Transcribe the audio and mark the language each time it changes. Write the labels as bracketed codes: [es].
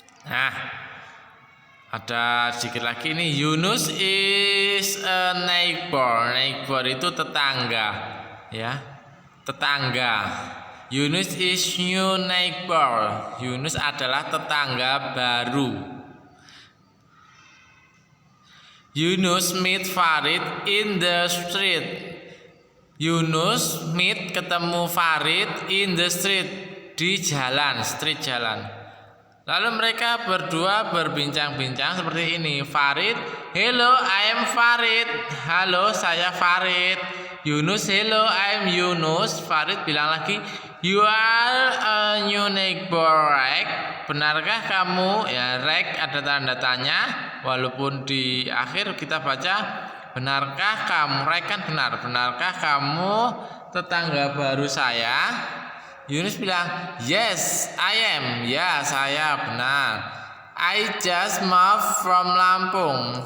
[id] Nah, ada sedikit lagi nih. [en] Yunus is a neighbor. [id] Neighbor itu tetangga, ya. Tetangga. [en] Yunus is new neighbor. [id] Yunus adalah tetangga baru. [en] Yunus meet Farid in the street. Yunus meet [id] ketemu [en] Farid in the street, [id] di jalan, [en] street jalan. [id] Lalu mereka berdua berbincang-bincang seperti ini. [en] Farid, hello, I am Farid. [id] Halo, saya Farid. [en] Yunus, hello, I am Yunus. Farid [id] bilang lagi, [en] you are a new neighbor, right? [id] Benarkah kamu? Ya, right ada tanda tanya. Walaupun di akhir kita baca, benarkah kamu? Right kan benar. Benarkah kamu tetangga baru saya? Yunus bilang, [en] yes, I am. [id] Ya, saya benar. [en] I just moved from Lampung.